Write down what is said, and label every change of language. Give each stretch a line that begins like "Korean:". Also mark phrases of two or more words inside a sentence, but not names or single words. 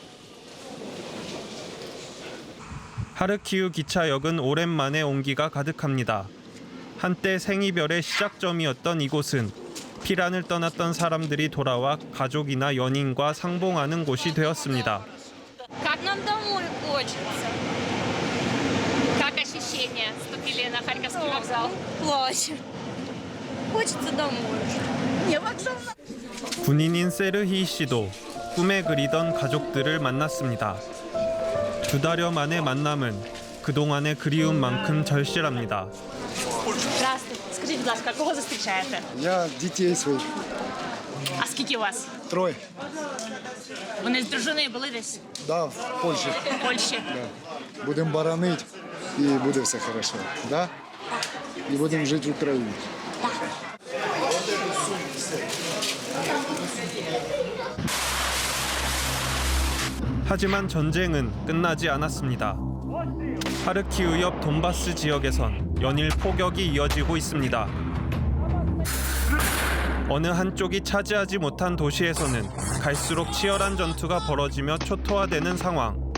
Korean: 하르키우 기차역은 오랜만에 온기가 가득합니다. 한때 생이별의 시작점이었던 이곳은 피란을 떠났던 사람들이 돌아와 가족이나 연인과 상봉하는 곳이 되었습니다.
Russian: Как нам домой хочется. Как ощущения? Вступили на Харьковский вокзал. Плачу. Хочется домой. Не вокзал.
Korean: 군인인 세르히 씨도 꿈에 그리던 가족들을 만났습니다. 2달여 만의 만남은 그동안의 그리움만큼 절실합니다.
Russian: Здравствуйте. Скажите,
Ukrainian: будь ласка, кого зустрічаєте?
Russian: Я детей своих.
Ukrainian: А скільки у вас? 3. Вони з дружиною були десь Да, в Польщі. в Польщі.
Russian: Да.
Ukrainian: Будемо боронити і буде все хорошо. Да? І будемо жити в Україні.
Korean: 하지만 전쟁은 끝나지 않았습니다. 하르키우 옆 돈바스 지역에선 연일 폭격이 이어지고 있습니다. 어느 한쪽이 차지하지 못한 도시에서는 갈수록 치열한 전투가 벌어지며 초토화되는 상황.